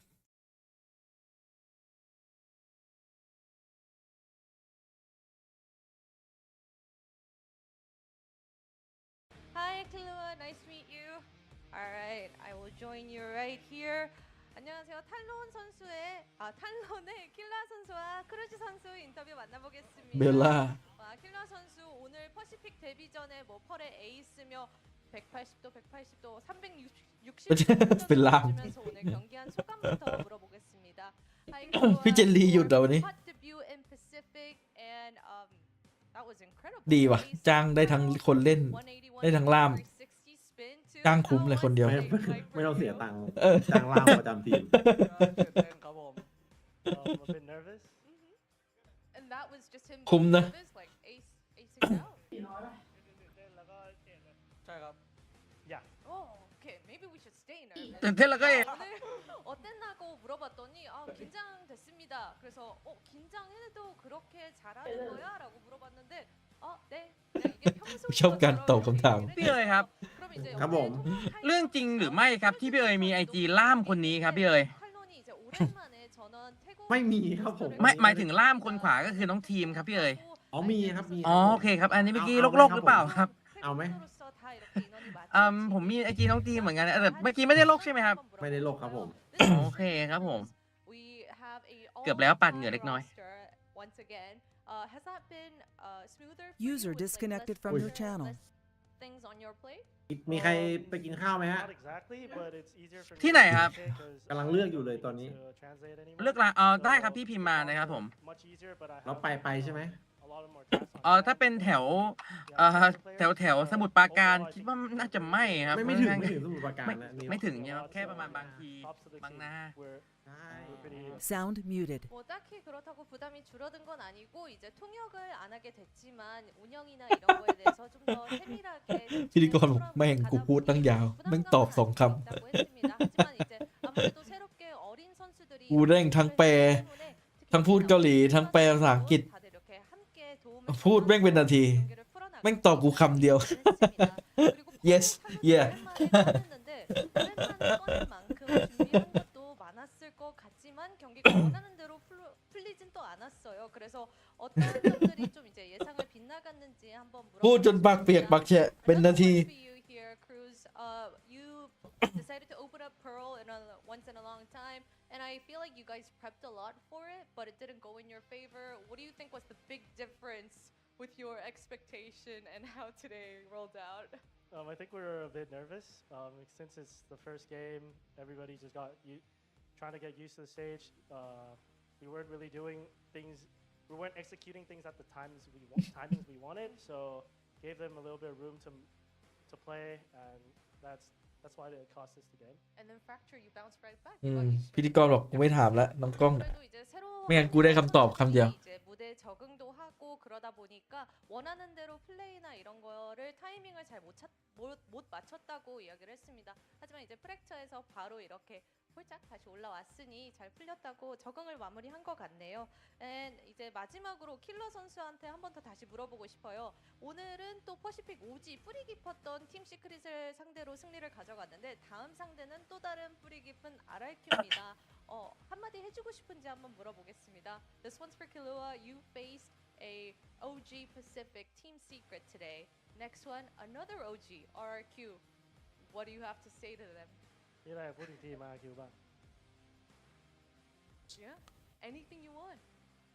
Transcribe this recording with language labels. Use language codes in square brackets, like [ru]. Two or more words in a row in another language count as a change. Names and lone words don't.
[en] Hi, Kalua. Nice to meet you. All right, I will join you right here. [ko] 안녕하세요. 탈론의 킬라 선수와 크루즈 선수 인터뷰 만나보겠습니다. 벨라. 킬라 선수 오늘 퍼시픽 데뷔 전에 뭐 펄에 에이스며 180도, 180도, 360도 벨라. 주면서 오늘 경기한 소감부터 물어보겠습니다. [en] Hi, Kalua. [th] พี่เจนลีหยุดเหรอวันนี้ [en] Hot debut in Pacific and that was incredible. [th] ดีว่ะ จ้างได้ทั้งคนเล่น ได้ทั้งล่าม จ้างคุ้มเลยคนเดียว ไม่ต้องเสียตังค์ เออ จ้างล่ามประจำทีม ครับผม [en] a bit nervous And that was just him [th] คุ้มนะ [en] nervous, like acing out. [th] แล้วก็ใช่ครับ yeah [en] Oh, okay. Maybe we should stay nervous. [th] ตื่นเต้นแล้วก็ [ko] 오늘 어땠나고 물어봤더니 긴장됐습니다. 그래서 긴장해도 그렇게 잘하는 거야?라고 물어봤는데 네. 이게 평소 [th] ชอบการตอบคำถาม พี่เอ๋ยครับ [ko] 그럼 이제 [th] ครับผม เรื่องจริงหรือไม่ครับที่พี่เอ๋ยมีไอจีล่ามคนนี้ครับพี่เอ๋ย [ko] 탈론이 이제 오랜만에 전원 태국 [th] ไม่มีครับผม ไม่หมายถึงล่ามคนขวาก็คือน้องทีมครับพี่เอ๋ย อ๋อมีครับมี อ๋อโอเคครับอันนี้เมื่อกี้ เอา โลก ไหม หรือเปล่าครับ เอาไหม [ko] 태국으로서 다 이렇게 인원이 맞춰 [th] ผมมีไอจีน้องทีมเหมือนกันนะแต่เมื่อกี้ไม่ได้โลกใช่ไหมครับ ไม่ได้โลกครับผม โอเคครับผม [en] We have a [th] เกือบแล้วปัดเหงื่อเล็กน้อย [en] roster once again. Has that been smoother for User you with, like, disconnected less from your pressure, channel. less things on your plate? [th] มีใครไปกินข้าวไหมฮะ [en] not exactly but it's easier for me [th] ที่ไหนครับ [en] to say 'cause [th] กำลังเลือกอยู่เลยตอนนี้ [en] to translate anymore [th] เลือกละได้ครับพี่พิมพ์มานะครับผม [en] much easier but I [th] เรา [en] have [th] ไปใช่ไหม [en] a lot of more tasks [th] ถ้าเป็นแถวแถวสมุทรปราการคิดว่าน่าจะไม่ครับ ไม่ถึงสมุทรปราการนะนี่ ไม่ถึงเนี่ยแค่ประมาณบางทีบางนา [en] we're pretty Sound muted. [ko] 뭐 딱히 그렇다고 부담이 줄어든 건 아니고 이제 통역을 안 하게 됐지만 운영이나 이런 거에 대해서 좀 더 세밀하게 [th] พิธีกรบอกแม่งกูพูดตั้งยาว แม่งตอบ2 คำ [ko] 있다고 했습니다. 하지만 이제 아무래도 새롭게 어린 선수들이 [th] กูเร่งทั้งแปล ทั้งพูดเกาหลี ทั้งแปลภาษาอังกฤษ [ko] 다들 이렇게 함께 도움을 [th] พูดแม่งเป็นนาที [ko] 경기를 풀어나가고 [th] แม่งตอบกูคำเดียว [ko] 그리고 [en] yes yeah [ko] 오랜만에 꺼낼 만큼 준비한 것도 많았을 것 같지만 경기가 원하는 대로 풀리진 또 않았어요. 그래서 어떤 점들이 좀 이제 예상을 빗나갔는지 한번 [th] พูดจนปากเปียกปากแฉะเป็นนาที [en] for you here, Cruz. You decided to open up Pearl once in a long time, and I feel like you guys prepped a lot for it, but it didn't go in your favor. What do you think was the big difference with your expectation and how today rolled out? I think we were a bit nervous since it's the first game. Everybody just got trying to get used to the stage. We weren't really doing things. We weren't executing things at the timings we wanted. So gave them a little bit of room to play, and that's why it cost us the game. And then Fracture, you bounced right back. [th] พิธีกรบอกกูไม่ถามแล้วน้องกล้อง [ko] 그래도 이제 새로운 [th] ไม่งั้นกูได้คำตอบคำเดียว [ko] 이제 무대 적응도 하고 그러다 보니까 원하는 대로 플레이나 이런 거를 타이밍을 잘 못 맞췄다고 이야기를 했습니다. 하지만 이제 프랙처에서 바로 이렇게 홀짝 다시 올라왔으니 잘 풀렸다고 적응을 마무리한 것 같네요. And 이제 마지막으로 킬러 선수한테 한 번 더 다시 물어보고 싶어요. 오늘은 또 퍼시픽 OG 뿌리 깊었던 팀 시크릿을 상대로 승리를 가져갔는데 다음 상대는 또 다른 뿌리 깊은 RRQ입니다. 한마디 해주고 싶은지 한번 물어보겠습니다. [en] This one's for Killua. You faced a OG Pacific team secret today. Next one, another OG RRQ. What do you have to say to them? [th] นี่อะไรพูดถึงทีมมาคิวบ้าง [en] Yeah, anything you want.